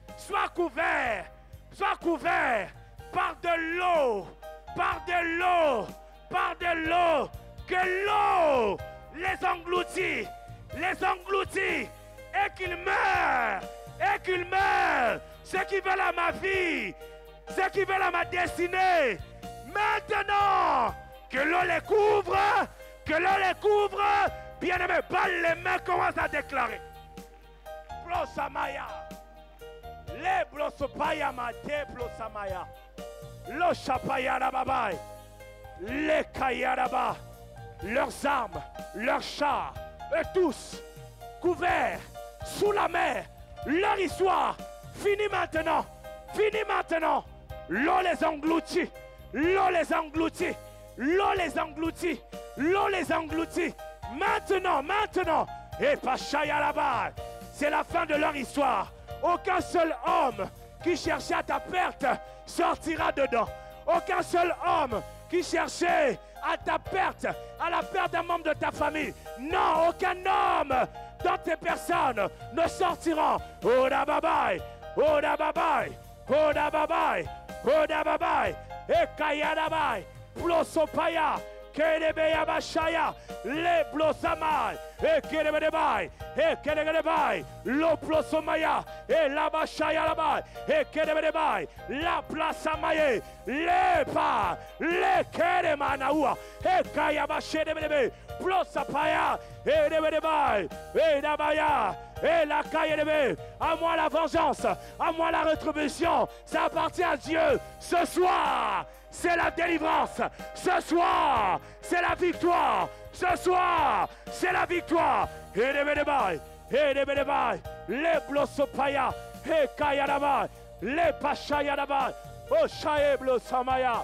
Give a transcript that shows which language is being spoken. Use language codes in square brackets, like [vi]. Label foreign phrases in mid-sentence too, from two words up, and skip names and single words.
[fr] par de l'eau, par de l'eau, par de l'eau, que l'eau les engloutit, et qu'ils meurent, ceux qui veulent à ma vie, ceux qui veulent à ma destinée. Maintenant, que l'eau les couvre, bien-aimés, balle les mains, commence à déclarer. Blosamaya, les blosopaya mate blosamaya, lo chapaya rababai, les kayaraba, leurs armes, leurs chars, eux tous couverts sous la mer, leur histoire finit maintenant. L'eau les engloutit, Maintenant, et Pachaya là-bas, c'est la fin de leur histoire. Aucun seul homme qui cherchait à ta perte sortira dedans. Aucun seul homme qui cherchait à ta perte, à la perte d'un membre de ta famille. Non, aucun homme dans tes personnes ne sortiront. Oda babai, et Kayadabai, Blosopaya, Kerebeya Bashaya, les Blosamai, et Kerebebai, et Kerebebai, l'Oplosomaya, et la Bashaya Labai, et Kerebebai, la Plasamaye, les pas, les Keremanaua, et Kayabashedebe, Blosapaya, et Debebai, et Dabaya. Et la Kayedebe, à moi la vengeance, à moi la rétribution, ça appartient à Dieu. Ce soir, c'est la délivrance. Ce soir, c'est la victoire. Ce soir, c'est la victoire. Et les Blosopaya, et Kayadabai, les Pachayadabai, oh Shae Blosamaya.